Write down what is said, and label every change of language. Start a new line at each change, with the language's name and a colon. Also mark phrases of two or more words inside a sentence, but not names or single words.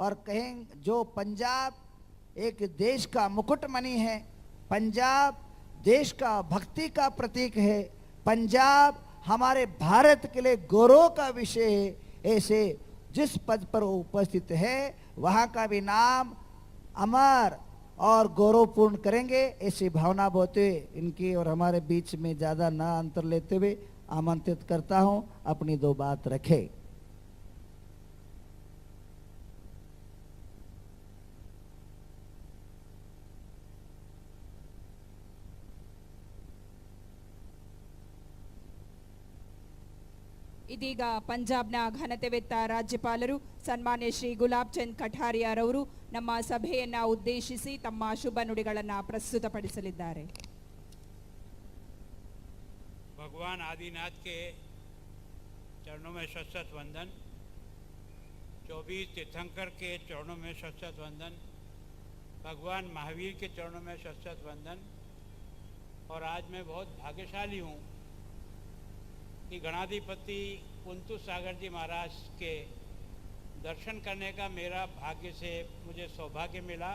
Hindi: और कहें जो पंजाब एक देश का मुकुटमणि है, पंजाब देश का भक्ति का प्रतीक है, पंजाब हमारे भारत के लिए गौरव का विषय है, ऐसे जिस पद पर उपस्थित है वहां का भी नाम अमर और गौरवपूर्ण करेंगे, ऐसी भावना बोते इनकी और हमारे बीच में ज्यादा ना अंतर लेते हुए आमंत्रित करता हूं, अपनी दो बात रखे।
Kannada: ಇದೀಗ ಪಂಜಾಬ್ನ ಘನತೆವೆತ್ತ ರಾಜ್ಯಪಾಲರು ಸನ್ಮಾನ್ಯ ಶ್ರೀ ಗುಲಾಬ್ ಚಂದ್ ಕಠಾರಿಯಾರವರು ನಮ್ಮ ಸಭೆಯನ್ನ ಉದ್ದೇಶಿಸಿ ತಮ್ಮ ಶುಭ ನುಡಿಗಳನ್ನು ಪ್ರಸ್ತುತಪಡಿಸಲಿದ್ದಾರೆ।
Hindi: भगवान आदिनाथ के चरणों में शत वंदन, 24 तीर्थंकर के चरणों में शत वंदन, भगवान महावीर के चरणों में शत वंदन। और आज मैं बहुत भाग्यशाली हूँ कि गणाधिपति कुंतु सागर जी महाराज के दर्शन करने का मेरा भाग्य से मुझे सौभाग्य मिला।